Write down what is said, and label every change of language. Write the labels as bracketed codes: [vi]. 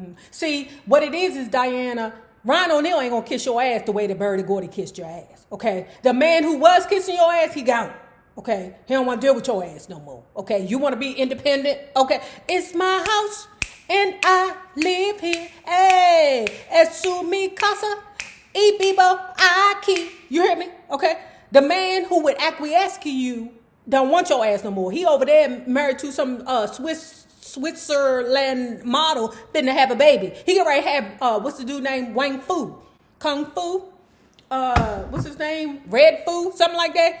[en] See, what it is Diana, Ryan O'Neal ain't gonna kiss your ass the way that Bertie Gordy kissed your ass, okay? The man who was kissing your ass, he gone, okay? He don't want to deal with your ass no more, okay? You want to be independent, okay? It's my house and I live here. [es] Hey, es mi casa y vivo aquí. [en] You hear me? Okay? The man who would acquiesce to you don't want your ass no more. He over there married to some Switzerland model, finna have a baby. He already have what's the dude named Wang Fu, Kung Fu, what's his name, Red Fu, something like that.